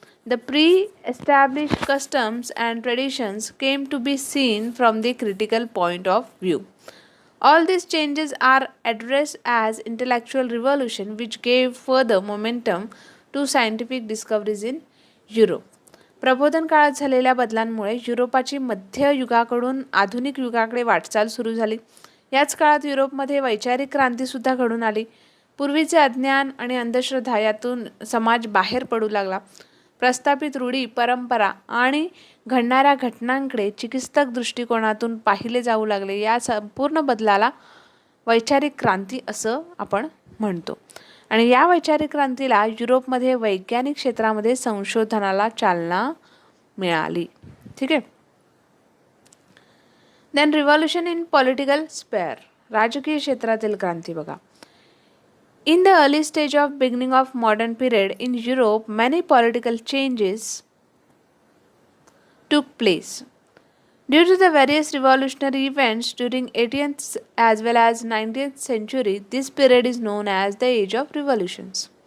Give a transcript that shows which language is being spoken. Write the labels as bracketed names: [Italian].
[English] The pre-established customs and traditions came to be seen from the critical point of view. All these changes are addressed as intellectual revolution, which gave further momentum to scientific discoveries in Europe. [Marathi] प्रबोधन काळात झालेल्या बदलांमुळे युरोपाची मध्य युगाकडून आधुनिक युगाकडे वाटचाल सुरू झाली. याच काळात युरोपमध्ये वैचारिक क्रांतीसुद्धा घडून आली. पूर्वीचे अज्ञान आणि अंधश्रद्धा यातून समाज बाहेर पडू लागला. प्रस्थापित रूढी, परंपरा आणि घडणाऱ्या घटनांकडे चिकित्सक दृष्टिकोनातून पाहिले जाऊ लागले. या संपूर्ण बदलाला वैचारिक क्रांती असं आपण म्हणतो. आणि या वैचारिक क्रांतीला युरोपमध्ये वैज्ञानिक क्षेत्रामध्ये संशोधनाला चालना मिळाली. ठीक आहे. [English] Then revolution in political sphere. [Marathi] राजकीय क्षेत्रातील क्रांती बघा. [English] In the early stage of beginning of modern period in Europe, many political changes took place. Due to the various revolutionary events during 18th as well as 19th century, this period is known as the Age of Revolutions.